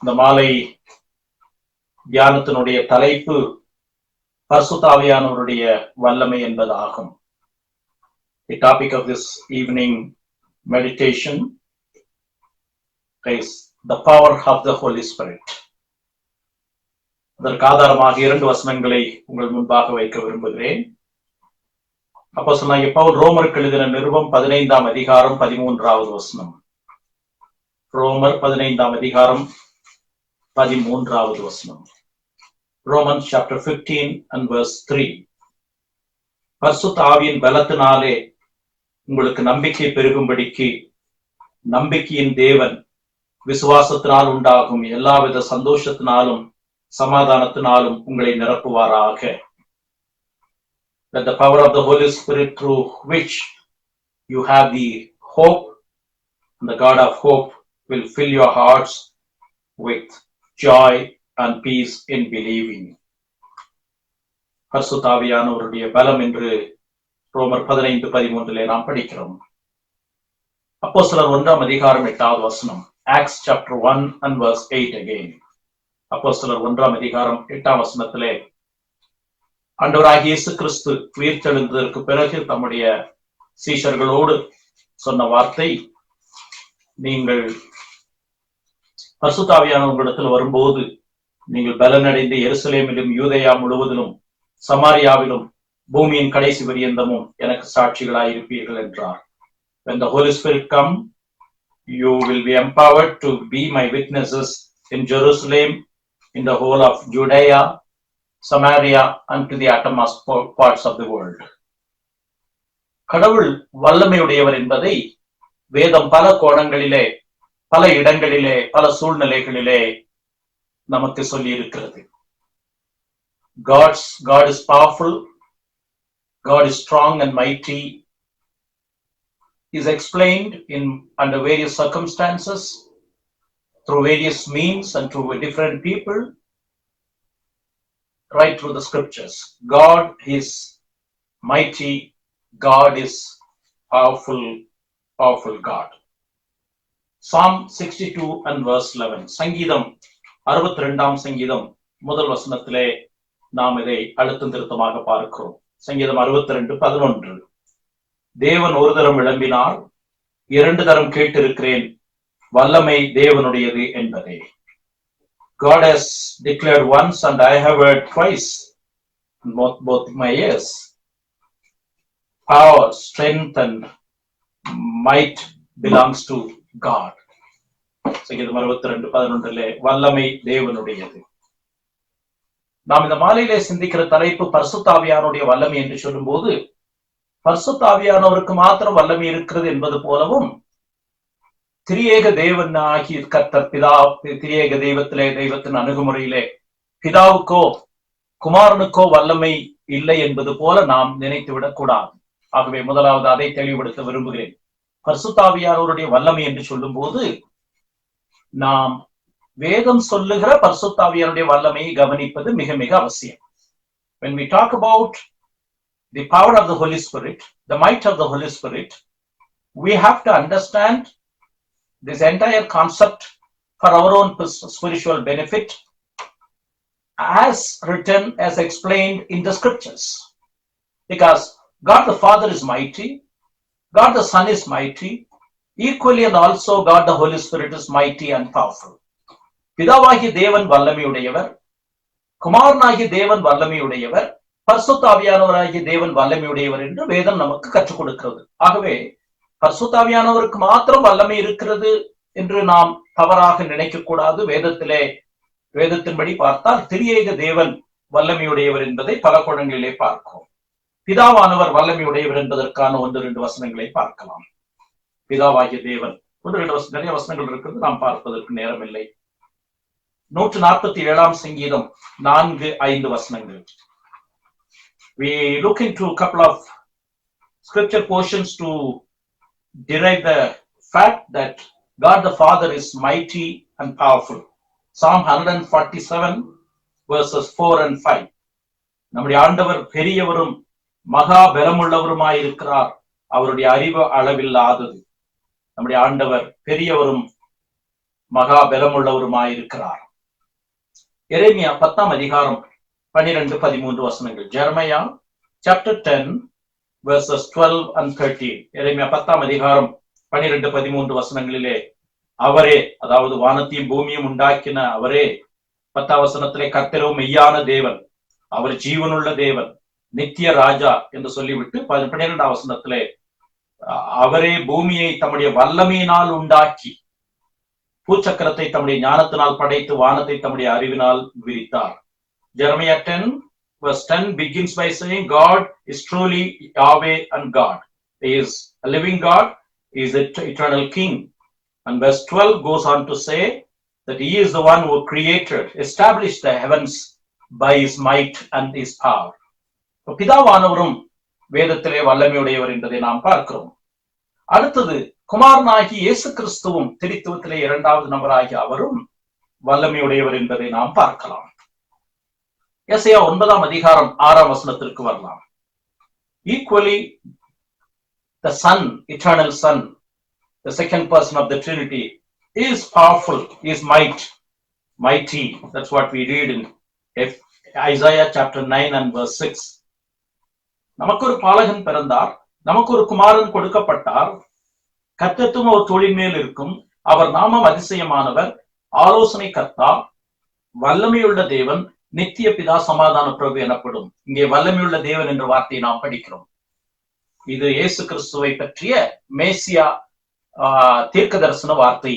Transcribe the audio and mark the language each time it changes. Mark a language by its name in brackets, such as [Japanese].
[Tamil] காலை தியானத்தினுடைய தலைப்பு பரிசுத்த ஆவியானவருடைய வல்லமை என்பதாகும். [English] The topic of this evening meditation is the power of the Holy Spirit. [Tamil] அதற்கு ஆதாரமாக 2 வசனங்களை உங்கள் முன்பாக வைக்க விரும்புகிறேன். அப்போஸ்தலனாகிய பவுல் ரோமருக்கு எழுதின நிருபம் 15ஆம் அதிகாரம் 13வது வசனம். ரோமர் 15ஆம் அதிகாரம் 13வது வசனம். [English] Romans chapter 15 and verse 3. [Tamil] பரிசுத்த ஆவியின் பலத்தினாலே உங்களுக்கு நம்பிக்கை பெருகும்படிக்கு நம்பிக்கையின் தேவன் விசுவாசத்தினால் உண்டாகும் எல்லாவித சந்தோஷத்தினாலும் சமாதானத்தினாலும் உங்களை நிரப்புவாராக. [English] That the power of the Holy Spirit through which you have the hope, and the God of hope will fill your hearts with joy and peace in believing. [Tamil] பரிசுத்த ஆவியானவருடைய பலம் என்று ரோமர் 15:13 நாம் படிக்கிறோம். அப்போஸ்தலர் 1ஆம் அதிகாரம் 8வது வசனம். [English] Acts chapter 1 and verse 8 again. [Tamil] அப்போஸ்தலர் 1ஆம் அதிகாரம் 8ஆம் வசனத்திலே ஆண்டவராகிய இயேசு கிறிஸ்து உயிர்த்தெழுந்ததற்கு பிறகு தம்முடைய சீஷர்களோடு சொன்ன வார்த்தை, நீங்கள் பரிசுத்த ஆவியானவரிடத்தில் வரும்போது நீங்கள் பலனடைந்து எருசலேமிலும் யூதேயா முழுவதிலும் சமாரியாவிலும் பூமியின் கடைசி பரியந்தமும் எனக்கு சாட்சிகளாயிருப்பீர்கள் என்றார். [English] When the Holy Spirit come, you will be empowered to be my witnesses in Jerusalem, in the whole of Judea, Samaria, and to the uttermost parts of the world. [Tamil] கடவுள் வல்லமையுடையவர் என்பதை வேதம் பல கோணங்களிலே, பல இடங்களிலே, பல சூழ்நிலைகளிலே நமக்கு சொல்லி இருக்கிறது. [English] God is powerful, God is strong and mighty, is explained under various circumstances, through various means and through different people, right through the scriptures. God is mighty, God is powerful God. Psalm 62 and verse 11. [Tamil] சங்கீதம் 62ஆம் சங்கீதம் முதல் வசனத்திலே நாம் இதை அழுத்தம் திருத்தமாக பார்க்கிறோம். சங்கீதம் 62:11. தேவன் ஒரு தரம் விளம்பினார், 2 தரம் கேட்டிருக்கிறேன், வல்லமை தேவனுடையது என்பதே. [English] God has declared once and I have heard twice, both my ears. Power, strength and might belongs to God. [Tamil] சங்கீதம் 62:11 வல்லமை தேவனுடையது. நாம் இந்த மாலையிலே சிந்திக்கிற தலைப்பு பரிசுத்த ஆவியானவருடைய வல்லமை என்று சொல்லும் போது, பரிசுத்த ஆவியானவருக்கு மாத்திரம் வல்லமை இருக்கிறது என்பது போலவும், திரியேக தேவன் ஆகிய கர்த்தர் பிதா, திரியேக தெய்வத்தின் அணுகுமுறையிலே பிதாவுக்கோ குமாரனுக்கோ வல்லமை இல்லை என்பது போல நாம் நினைத்து விடக்கூடாது. ஆகவே முதலாவது அதை தெளிவுபடுத்த விரும்புகிறேன். பரிசுத்த ஆவியானவருடைய வல்லமை என்று சொல்லும் போது நாம் வேதம் சொல்லுகிற பரிசுத்த ஆவியானவருடைய வல்லமையை கவனிப்பது மிக மிக அவசியம். [English] When we talk about the power of the Holy Spirit, the might of the Holy Spirit, we have to understand this entire concept for our own spiritual benefit, as written, as explained in the scriptures. Because God the Father is mighty, God the Son is mighty, equally and also God the Holy Spirit is mighty and powerful. [Tamil] பிதாவாகிய தேவன் வல்லமையுடையவர், குமாரனாகிய தேவன் வல்லமையுடையவர், பரிசுத்த ஆவியானவராகிய தேவன் வல்லமையுடையவர் என்று வேதம் நமக்கு கற்றுக் கொடுக்கிறது. ஆகவே பரிசுத்த ஆவியானவருக்கு மாத்திரம் வல்லமை இருக்கிறது என்று நாம் தவறாக நினைக்க கூடாது. வேதத்தின்படி பார்த்தால் திரியேக தேவன் வல்லமையுடையவர் என்பதை பல கோணங்களிலே பார்க்கிறோம். பிதாவானவர் வல்லமையுடையவர் என்பதற்கான 1-2 வசனங்களை பார்க்கலாம். பிதாவாகிய தேவன் 1-2 நிறைய வசனங்கள் இருக்கிறது, நாம் பார்ப்பதற்கு நேரம் இல்லை. 147ஆம் சங்கீதம் 4-5 வசனங்கள். [English] We look into a couple of scripture portions to derive the fact that God the Father is mighty and powerful. Psalm 147 verses 4 and 5. [Tamil] நம்முடைய ஆண்டவர் பெரியவரும் மகா பலமுள்ளவருமாயிருக்கிறார், அவருடைய அறிவு அளவில்லாதது. நம்முடைய ஆண்டவர் பெரியவரும் மகா பலமுள்ளவருமாயிருக்கிறார். எரேமியா 10 அதிகாரம் 12-13 வசனங்கள். [English] Jeremiah chapter 10 verses 12 and 13. [Tamil] எரேமியா 10 அதிகாரம் 12-13 வசனங்களிலே அவரே, அதாவது வானத்தையும் பூமியும் உண்டாக்கின அவரே, 10 வசனத்திலே கர்த்தரோ மெய்யான தேவன், அவர் ஜீவனுள்ள தேவன், நித்திய ராஜா என்று சொல்லிவிட்டு 12 வசனத்திலே அவரே பூமியை தம்முடைய வல்லமையினால் உண்டாக்கி பூச்சக்கரத்தை தம்முடைய ஞானத்தினால் படைத்து வானத்தை தம்முடைய அறிவினால் விரித்தார். [English] Jeremiah 10 verse 10 begins by saying God is truly Yahweh and God. He is a living God, he is the eternal king. And verse 12 goes on to say that he is the one who created, established the heavens by his might and his power. [Tamil] பிதாவானவரும் வேதத்திலே வல்லமையுடையவர் என்பதை நாம் பார்க்கிறோம். அடுத்தது குமாரனாகி இயேசு கிறிஸ்துவும் திரித்துவத்திலே 2வது நபராகி அவரும் வல்லமையுடையவர் என்பதை நாம் பார்க்கலாம். எசையா 9 அதிகாரம் 6 வசனத்திற்கு வரலாம். [English] Equally, the Son, eternal Son, the second person of the Trinity, is powerful, is mighty. That's what we read in Isaiah chapter 9 and verse 6. [Tamil] நமக்கு ஒரு பாலகன் பிறந்தார், நமக்கு ஒரு குமாரன் கொடுக்கப்பட்டார், கர்த்தத்துவம் ஒரு தோளின் மேல் இருக்கும், அவர் நாமம் அதிசயமானவர், ஆலோசனை கர்த்தா, வல்லமையுள்ள தேவன், நித்திய பிதா, சமாதான பிரபு எனப்படும். இங்கே வல்லமையுள்ள தேவன் என்ற வார்த்தையை நாம் படிக்கிறோம். இது இயேசு கிறிஸ்துவை பற்றிய மேசியா தீர்க்க தரிசன வார்த்தை.